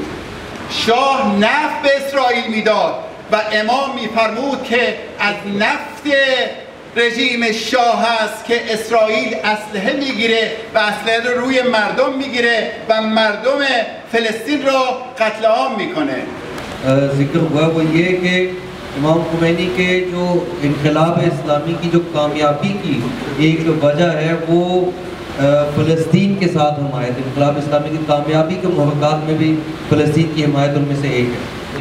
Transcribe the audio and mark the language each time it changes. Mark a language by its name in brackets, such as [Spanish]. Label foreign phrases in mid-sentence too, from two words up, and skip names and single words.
[Persian] شاه نفت به اسرائیل میداد و امام میفرمود که از نفت رژیم شاه است که اسرائیل اسلحه میگیره و اسلحه رو روی مردم میگیره و مردم فلسطین را قتل عام میکنه. [Urdu] ذکر ہوا وہ یہ کہ امام خمینی کے جو انقلاب اسلامی کی جو کامیابی کی ایک وجہ ہے وہ فلسطین کے ساتھ حمایت، انقلاب اسلامی کی کامیابی کے موقعات میں بھی فلسطین کی حمایت ان میں سے ایک ہے۔